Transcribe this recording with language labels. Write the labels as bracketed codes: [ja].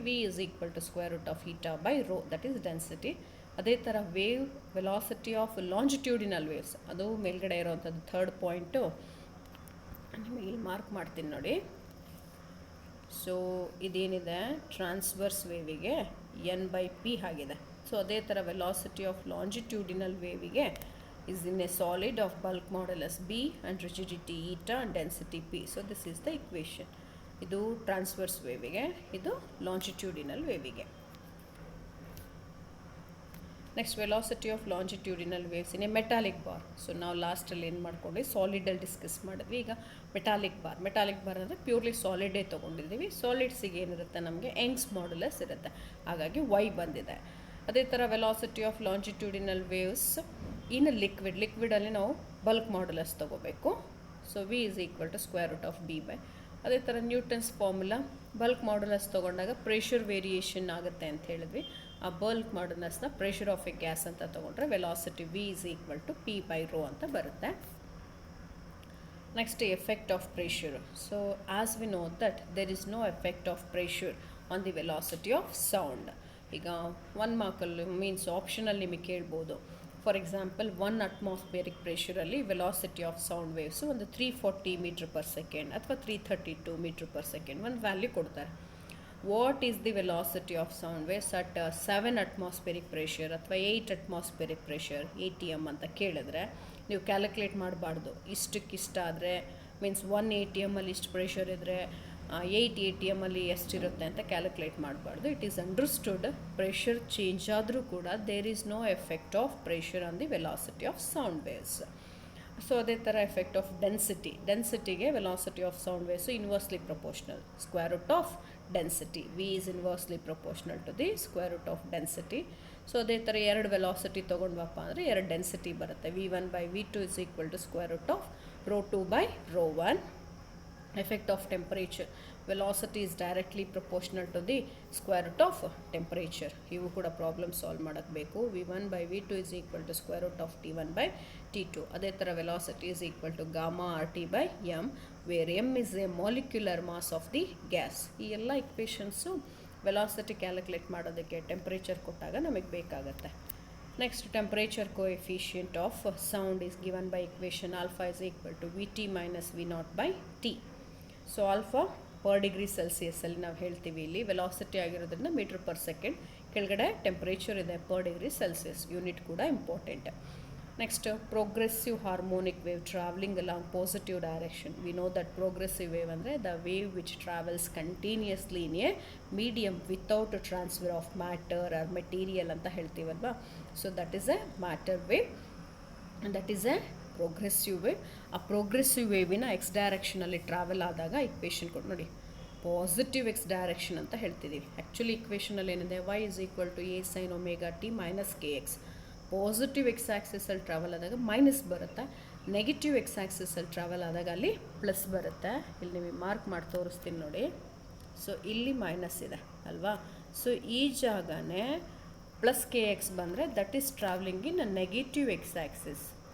[en] V is equal to square root of eta by rho, that is density. [kn] ಅದೇ ಥರ wave velocity of longitudinal waves, ಅದು ಮೇಲ್ಗಡೆ ಇರೋವಂಥದ್ದು third point ನಿಮಗೆ ಇಲ್ಲಿ mark ಮಾಡ್ತೀನಿ ನೋಡಿ. ಸೊ ಇದೇನಿದೆ ಟ್ರಾನ್ಸ್ವರ್ಸ್ ವೇವಿಗೆ n/p ಆಗಿದೆ. ಸೊ ಅದೇ ಥರ [en] Velocity of longitudinal ವೇವಿಗೆ is in a solid of bulk modulus b and rigidity eta and density p. So this is the equation. [kn] ಇದು ಟ್ರಾನ್ಸ್ವರ್ಸ್ ವೇವಿಗೆ, ಇದು longitudinal ವೇವಿಗೆ. [en] Next velocity of longitudinal waves in a metallic bar. [kn] So ನಾವು ಲಾಸ್ಟಲ್ಲಿ ಏನು ಮಾಡ್ಕೊಂಡ್ವಿ, ಸಾಲಿಡಲ್ಲಿ discuss ಮಾಡಿದ್ವಿ. ಈಗ metallic bar ಅಂದರೆ purely ಸಾಲಿಡೇ ತೊಗೊಂಡಿದ್ದೀವಿ. ಸಾಲಿಡ್ಸಿಗೆ ಏನಿರುತ್ತೆ ನಮಗೆ ಯಂಗ್ಸ್ ಮಾಡ್ಯುಲಸ್ ಇರುತ್ತೆ, ಹಾಗಾಗಿ y ಬಂದಿದೆ. ಅದೇ ಥರ ವೆಲಾಸಿಟಿ ಆಫ್ ಲಾಂಜಿಟ್ಯೂಡಿನಲ್ ವೇವ್ಸ್ ಇನ್ ಲಿಕ್ವಿಡಲ್ಲಿ ನಾವು ಬಲ್ಕ್ ಮಾಡ್ಯುಲಸ್ ತೊಗೋಬೇಕು. [en] so V is equal to square root of b by [kn] ಅದೇ ಥರ ನ್ಯೂಟನ್ಸ್ ಫಾರ್ಮುಲಾ ಬಲ್ಕ್ ಮಾಡ್ಯುಲಸ್ ತೊಗೊಂಡಾಗ ಪ್ರೆಷರ್ ವೇರಿಯೇಷನ್ ಆಗುತ್ತೆ ಅಂತ ಹೇಳಿದ್ವಿ. ಆ bulk ಮಾಡ್ಯುಲಸ್ನ pressure of A gas ಅಂತ ತೊಗೊಂಡ್ರೆ velocity [en] V is equal to P/ρ [kn] ಅಂತ ಬರುತ್ತೆ. [en] Next, effect of pressure. So as we know that there is no effect of pressure on the velocity of sound. [kn] ಈಗ 1 ಮಾರ್ಕಲ್ಲಿ means ಆಪ್ಷನಲ್ಲಿ ನಿಮಗೆ ಕೇಳ್ಬೋದು. For example 1 atmospheric ಪ್ರೆಷರಲ್ಲಿ velocity of sound waves ಒಂದು 340 metre per second ಅಥವಾ 332 metre per second ಒಂದು value ಕೊಡ್ತಾರೆ. [en] what is the velocity of sound waves at 7 atmospheric pressure ಅಥವಾ 8 atmospheric pressure ATM [kn] ಅಂತ ಕೇಳಿದ್ರೆ ನೀವು ಕ್ಯಾಲ್ಕುಲೇಟ್ ಮಾಡಬಾರ್ದು. ಇಷ್ಟಾದರೆ ಮೀನ್ಸ್ 1 ATM ಅಲ್ಲಿ ಇಷ್ಟು ಪ್ರೆಷರ್ ಇದ್ದರೆ 8 ATM ಅಲ್ಲಿ ಎಷ್ಟಿರುತ್ತೆ ಅಂತ ಕ್ಯಾಲ್ಕುಲೇಟ್ ಮಾಡಬಾರ್ದು. [en] it is understood pressure change [kn] ಆದರೂ ಕೂಡ [en] There is no effect of pressure on the velocity of sound waves. So [kn] ಅದೇ ಥರ [en] Effect of ಡೆನ್ಸಿಟಿಗೆ velocity of sound waves inversely proportional. Square root of density V is inversely proportional to the square root of density. [kn] So ಅದೇ ಥರ 2 velocity ತೊಗೊಂಡ್ವಪ್ಪ ಅಂದರೆ 2 density ಬರುತ್ತೆ. [en] V1/V2 is equal to square root of ρ2/ρ1. Effect of temperature. Velocity is directly proportional to the square root of temperature. [kn] ಇವು ಕೂಡ problem solve ಮಾಡೋಕ್ಕೆ ಬೇಕು. [en] V1/V2 is equal to square root of T1/T2. [kn] ಅದೇ ಥರ [en] Velocity is equal to gamma RT/m, where m is a molecular mass of the gas. [kn] ಈ ಎಲ್ಲ ಇಕ್ವೇಷನ್ಸು velocity calculate ಮಾಡೋದಕ್ಕೆ temperature ಕೊಟ್ಟಾಗ ನಮಗೆ ಬೇಕಾಗುತ್ತೆ. [en] Next, temperature coefficient of sound is given by equation alpha is equal to VT - V0/T. [kn] So alpha per degree ಸೆಲ್ಸಿಯಸ್ಸಲ್ಲಿ ನಾವು ಹೇಳ್ತೀವಿ. ಇಲ್ಲಿ velocity ಆಗಿರೋದ್ರಿಂದ ಮೀಟರ್ ಪರ್ ಸೆಕೆಂಡ್, ಕೆಳಗಡೆ ಟೆಂಪ್ರೇಚರ್ ಇದೆ ಪರ್ ಡಿಗ್ರಿ ಸೆಲ್ಸಿಯಸ್. [en] Unit ಕೂಡ important. Next, progressive harmonic wave travelling along positive direction. We know that progressive wave ಅಂದರೆ the wave which travels continuously in a medium without transfer of matter or material [kn] ಅಂತ ಹೇಳ್ತೀವಲ್ವಾ. [en] So that is a matter wave, that is a progressive wave. [kn] ಆ progressive ವೇವಿನ X ಡೈರೆಕ್ಷನಲ್ಲಿ travel ಆದಾಗ equation ಕೊಟ್ಟು ನೋಡಿ, positive X direction ಅಂತ ಹೇಳ್ತಿದ್ದೀವಿ. [en] actually [kn] ಇಕ್ವೇಷನಲ್ಲಿ ಏನಿದೆ, [en] y is equal to a sin ωt minus kx. [kn] Positive X ಆ್ಯಕ್ಸಿಸಲ್ಲಿ travel ಆದಾಗ minus ಬರುತ್ತೆ, negative X ಆ್ಯಕ್ಸಿಸಲ್ಲಿ travel ಆದಾಗ ಅಲ್ಲಿ ಪ್ಲಸ್ ಬರುತ್ತೆ. ಇಲ್ಲಿ ನಿಮಗೆ ಮಾರ್ಕ್ ಮಾಡಿ ತೋರಿಸ್ತೀನಿ ನೋಡಿ. ಸೊ ಇಲ್ಲಿ ಮೈನಸ್ ಇದೆ ಅಲ್ವಾ. [en] so [kn] ಈ ಜಾಗನೇ [en] Plus KX ಬಂದರೆ that is travelling in negative X axis.